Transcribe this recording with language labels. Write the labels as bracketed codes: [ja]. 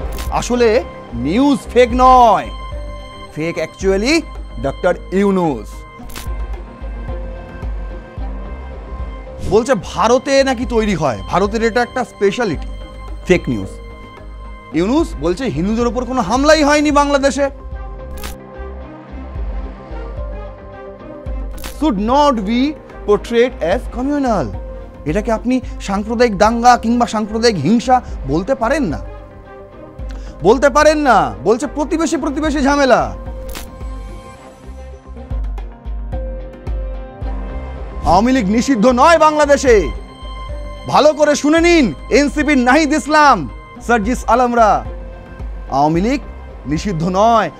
[bn] আসলে news fake নয়, fake actually doctor Yunus. বলছে ভারতে নাকি তৈরি হয়, ভারতের এটা একটা স্পেশালিটি। Fake news. ইউনূস বলছে হিন্দুদের উপর কোনো হামলাই হয়নি বাংলাদেশে। [en] should not be portrayed as communal। [bn] এটাকে আপনি সাম্প্রদায়িক দাঙ্গা কিংবা সাম্প্রদায়িক হিংসা বলতে পারেন না, বলতে পারেন না। বলছে প্রতিবেশী প্রতিবেশী ঝামেলা। আওয়ামী লীগ নিষিদ্ধ নয় বাংলাদেশে। ভালো করে শুনে নিন, এনসিপির নাহিদ ইসলাম, সার্জিস আলমরা, আওয়ামী লীগ নিষিদ্ধ নয়।